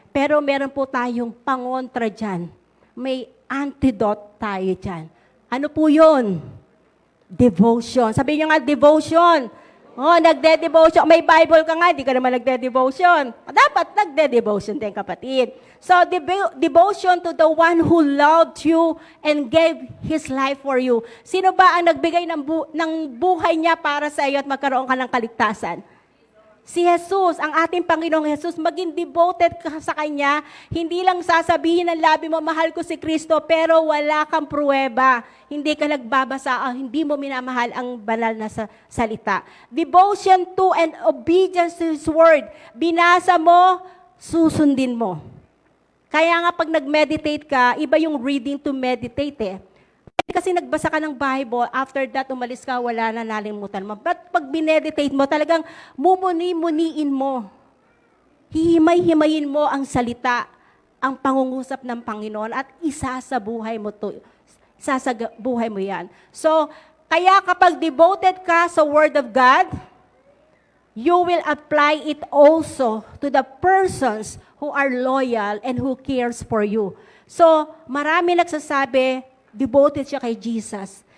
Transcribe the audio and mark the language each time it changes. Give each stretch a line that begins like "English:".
Filipino: Pero meron po tayong pangontra dyan. May antidote tayo dyan. Ano po yun? Devotion. Sabi niyo nga, devotion. Oh, nagde-devotion. May Bible ka nga, di ka naman nagde-devotion. Dapat nagde-devotion din, kapatid.
English: So, devotion to the one who loved you and gave His life for you.
Filipino: Sino ba ang nagbigay ng buhay niya para sa iyo at magkaroon ka ng kaligtasan? Si Jesus, ang ating Panginoong Jesus, maging devoted ka sa Kanya. Hindi lang sasabihin ng labi mo, mahal ko si Kristo, pero wala kang pruweba. Hindi ka nagbabasa, hindi mo minamahal ang banal na salita.
English: Devotion to and obedience to His Word.
Filipino: Binasa mo, susundin mo. Kaya nga pag nag-meditate ka, iba yung
English: reading to meditate
Filipino: eh. kasi nagbasa ka ng Bible, after that, umalis ka, wala na, nalimutan mo. But pag bineditate mo, talagang mumuni-muniin mo. Hihimay-himayin mo ang salita, ang pangungusap ng Panginoon, at isasabuhay mo to. Isasabuhay mo yan.
English: So,
Filipino: kaya kapag devoted ka sa
English: Word of God, you will apply it also to the persons who are loyal and who cares for you.
Filipino: So, marami nagsasabi, devoted siya kay Jesus.